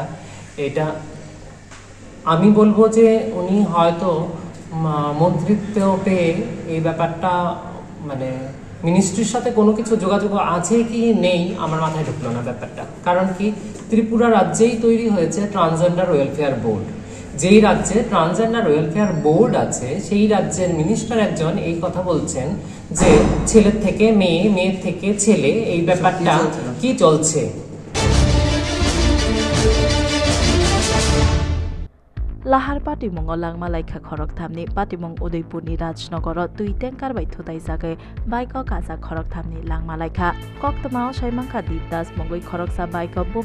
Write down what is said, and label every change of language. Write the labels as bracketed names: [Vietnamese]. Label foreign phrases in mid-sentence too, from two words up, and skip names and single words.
[Bangla] এটা আমি বলবো যে উনি হয়তো মন্ত্রিত্ব পেয়ে এই ব্যাপারটা মানে মিনিস্ট্রির সাথে কোনো কিছু যোগাযোগ আছে কি নেই আমার মাথায় ঢুকলো না ব্যাপারটা কারণ কি ত্রিপুরা রাজ্যেই তৈরি হয়েছে ট্রান্সজেন্ডার ওয়েলফেয়ার বোর্ড যেই রাজ্যে ট্রান্সজেন্ডার ওয়েলফেয়ার বোর্ড আছে সেই রাজ্যের মিনিস্টার একজন এই কথা বলছেন যে ছেলের থেকে মেয়ে মেয়ের থেকে ছেলে এই ব্যাপারটা কি চলছে [Kok Borok] लाहार पाटिमुंग लांगमालायखा खरकथामनि पाटिमुंग उदयपुरनि राजनगर दुई टेंकार बाय थुताय जागे बाइक काजा खरकथामनि लांगमालायखा कक्तमाव साइमांखा दीपदास मंगै खरकसा बाइक बोमा